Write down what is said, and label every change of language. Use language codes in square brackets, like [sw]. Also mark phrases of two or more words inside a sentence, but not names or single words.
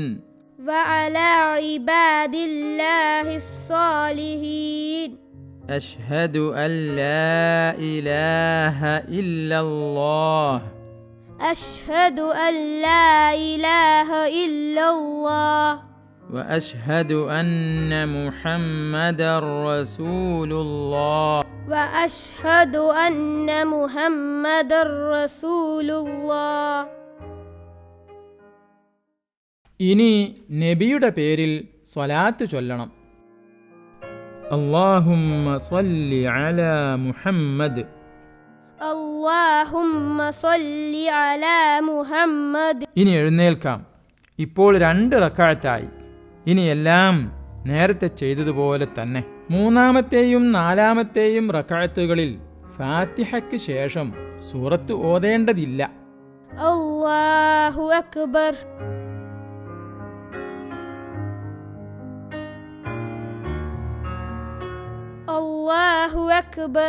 [ar] وعلى عباد الله الصالحين. أشهد أن لا إله إلا الله. أشهد أن لا إله إلا الله. وأشهد أن محمدًا رسول الله. وأشهد أن محمدًا رسول الله. [ml] ഇനി നബിയുടെ പേരിൽ സ്വലാത്ത് ചൊല്ലണം. [ar] اللهم صل على محمد. اللهم صل على محمد. [ml] ഇനി എഴുന്നേൽക്കാം. ഇപ്പോൾ 2 റക്അത്തായി. ഇനി എല്ലാം നേരത്തെ ചെയ്തതുപോലെ തന്നെ. 3-ാമത്തെയും 4-ാമത്തെയും റക്അത്തുകളിൽ ഫാത്തിഹയ്ക്ക് ശേഷം സൂറത്ത് ഓതേണ്ടതില്ല. [ar] الله أكبر. الله أكبر.